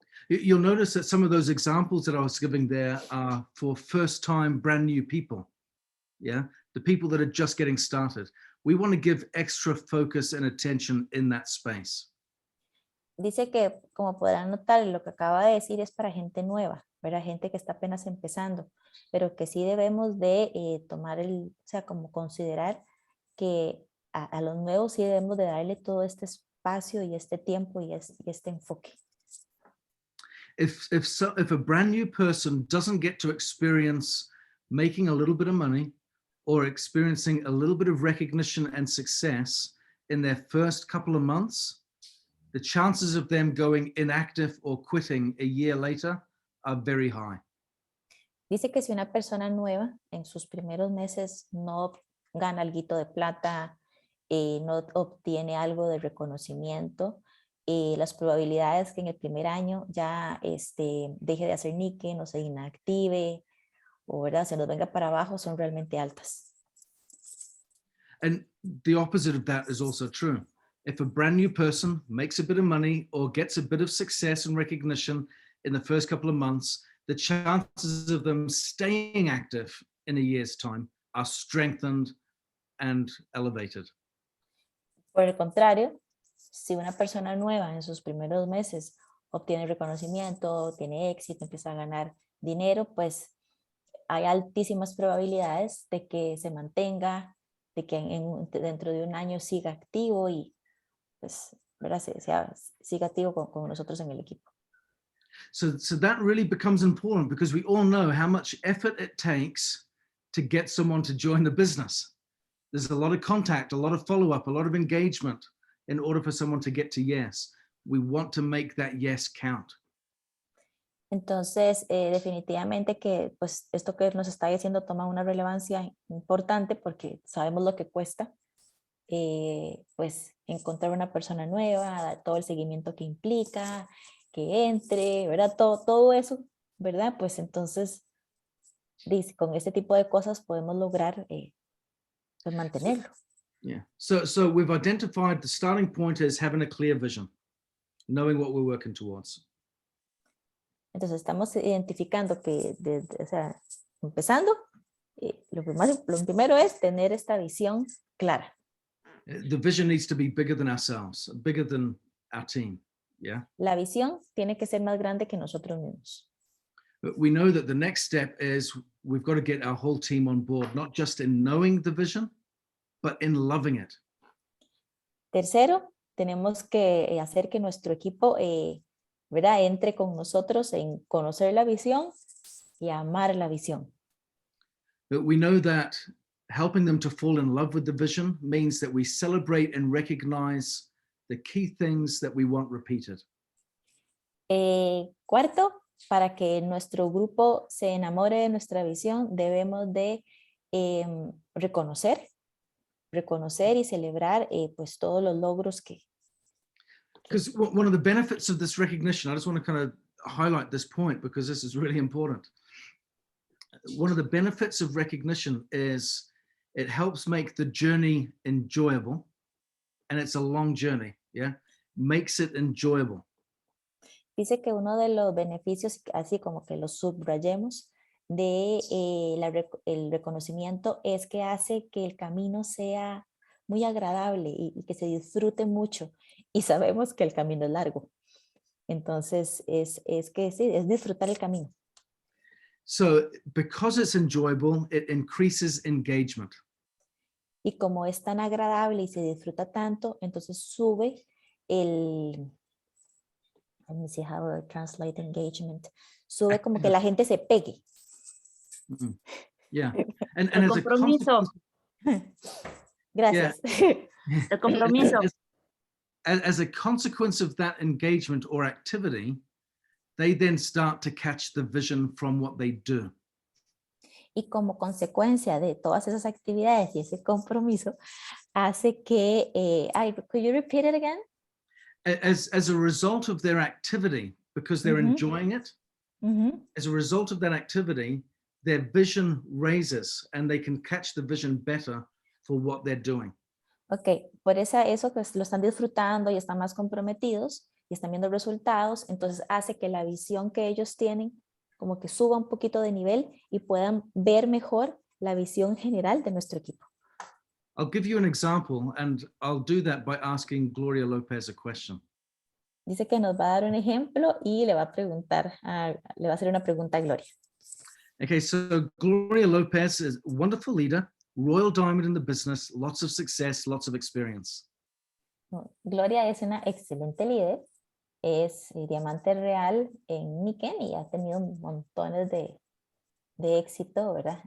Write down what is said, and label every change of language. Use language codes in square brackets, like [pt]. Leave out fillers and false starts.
[en] You'll notice that some of those examples that I was giving there are for first-time brand new people. Yeah, the people that are just getting started. We want to give extra focus and attention in that space. [es] Dice que, como podrán notar, lo que acaba de decir es para gente nueva, ¿verdad? Gente que está apenas empezando, pero que sí debemos de tomar o sea, como considerar que a los nuevos sí debemos de darle todo este espacio y este tiempo y este enfoque. [en] If a brand new person doesn't get to experience making a little bit of money or experiencing a little bit of recognition and success in their first couple of months, the chances of them going inactive or quitting a year later are very high. [es] Dice que si una persona nueva en sus primeros meses no gana alguito de plata, no obtiene algo de reconocimiento, las probabilidades que en el primer año ya deje de hacer Nikken o se inactive o ¿verdad? Se nos venga para abajo son realmente altas. [en] And the opposite of that is also true. If a brand new person makes a bit of money or gets a bit of success and recognition in the first couple of months, the chances of them staying active in a year's time are strengthened and elevated. [es] Por el contrario, si una persona nueva en sus primeros meses obtiene reconocimiento, tiene éxito, empieza a ganar dinero, pues hay altísimas probabilidades de que se mantenga, de que dentro de un año siga activo y pues ¿verdad? Siga activo con nosotros en el equipo. [en] So that really becomes important because we all know how much effort it takes to get someone to join the business. There's a lot of contact, a lot of follow-up, a lot of engagement in order for someone to get to yes. We want to make that yes count. [es] Entonces, definitivamente que pues esto que nos está diciendo toma una relevancia importante porque sabemos lo que cuesta pues encontrar una persona nueva, todo el seguimiento que implica, que entre, ¿verdad? Todo eso, ¿verdad? Pues entonces con este tipo de cosas podemos lograr pues mantenerlo. [en] Yeah. So we've identified the starting point as having a clear vision, knowing what we're working towards. [es] Entonces estamos identificando que, o sea, empezando, lo primero es tener esta visión clara. [en] The vision needs to be bigger than ourselves, bigger than our team. Yeah. [es] La visión tiene que ser más grande que nosotros mismos. [en] But we know that the next step is we've got to get our whole team on board, not just in knowing the vision, but in loving it. [es] Tercero, tenemos que hacer que nuestro equipo, ¿verdad? Entre con nosotros en conocer la visión y amar la visión. [en] But we know that helping them to fall in love with the vision means that we celebrate and recognize the key things that we want repeated. [es] Cuarto, para que nuestro grupo se enamore de nuestra visión, debemos de reconocer y celebrar pues todos los logros que... [en] Because one of the benefits of this recognition, I just want to kind of highlight this point because this is really important. One of the benefits of recognition is it helps make the journey enjoyable, and it's a long journey, yeah? Makes it enjoyable. [es] Dice que uno de los beneficios, así como que los subrayemos, de el reconocimiento es que hace que el camino sea muy agradable y que se disfrute mucho. Y sabemos que el camino es largo. Entonces, es que sí, es disfrutar el camino. [en] So because it's enjoyable, it increases engagement. [es] Y como es tan agradable y se disfruta tanto, entonces sube el... [en] Let me see how to translate engagement. [es] Sube como que la gente se pegue. [en] Mm-hmm. Yeah. And [es] El [en] as a [es] compromiso. Gracias. [en] Yeah. [es] El compromiso. [en] As a consequence of that engagement or activity, they then start to catch the vision from what they do. [es] Y como consecuencia de todas esas actividades y ese compromiso, hace que... [en] could you repeat it again? As a result of their activity, because they're enjoying it, as a result of that activity, their vision raises and they can catch the vision better for what they're doing. [es] Ok, por eso que lo están disfrutando y están más comprometidos y están viendo resultados, entonces hace que la visión que ellos tienen como que suba un poquito de nivel y puedan ver mejor la visión general de nuestro equipo. [en] I'll give you an example, and I'll do that by asking Gloria Lopez a question. [es] Dice que nos va a dar un ejemplo y le va a hacer una pregunta a Gloria. [en] Okay, so Gloria Lopez is a wonderful leader, Royal Diamond in the business, lots of success, lots of experience. [es] Gloria es una excelente líder, es Diamante Real en Nikken y ha tenido montones de éxito, ¿verdad?